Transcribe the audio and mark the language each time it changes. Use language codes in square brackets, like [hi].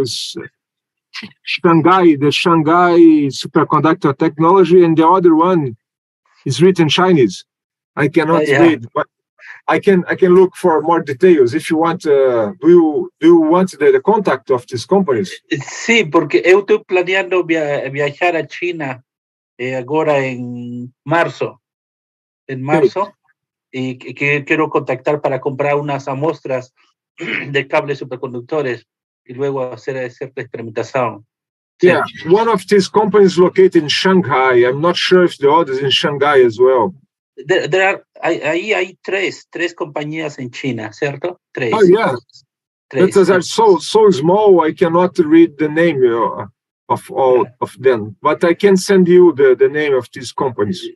[en] It's Shanghai, the Shanghai Superconductor Technology, and the other one is written Chinese. I cannot read, but I can look for more details if you want. Do you want the contact of these companies? [pt] Sí, porque eu estou planeando viajar a China agora em março. [es] Y que quiero contactar para comprar unas amostras de cables superconductores y luego hacer cierta experimentación. [en] Yeah, one of these companies located in Shanghai. I'm not sure if the others in Shanghai as well. [es] Ahí hay tres compañías en China, ¿cierto? Tres. [en] Oh yeah, because they're so small, I cannot read the name of all of them. But I can send you the name of these companies.